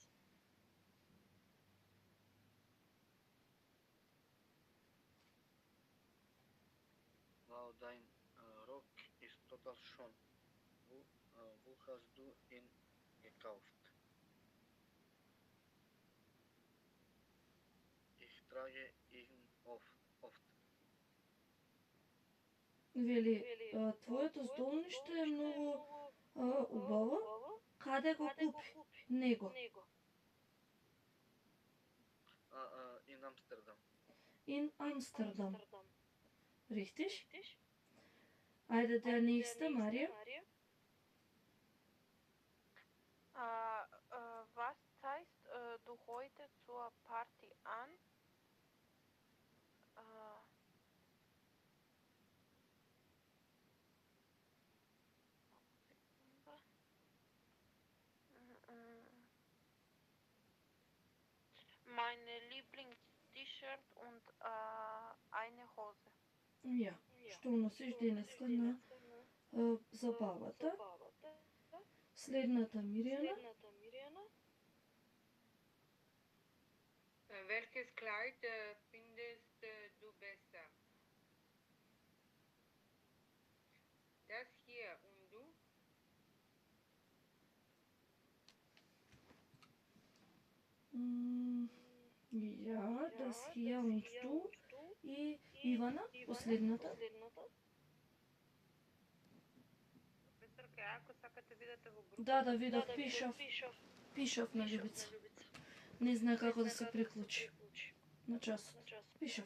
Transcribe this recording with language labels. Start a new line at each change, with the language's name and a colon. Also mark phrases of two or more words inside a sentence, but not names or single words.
German: Wow, dein Rock ist total schön. Wo hast du ihn gekauft? Ich trage ihn oft.
Macedonian: Вели, твоето здолниште е многу убаво. Каде го купи? Него.
German: In Amsterdam. In Amsterdam. Richtig? Айде, der nächste, Maria. Was heißt du heute zur Party an? Meine Lieblings-T-Shirt und eine Hose. Ja,
Macedonian: што носиш денеска на забавата. Следната Миријана.
German: Welches Kleid findest du besser? Das hier und du? Ja, das hier und du.
Macedonian: И Ивана, последната. Професорка, ако сакате видите во група. Да видов, пишав на Љубица. Не знае како да се приклучи на часот. Пишав.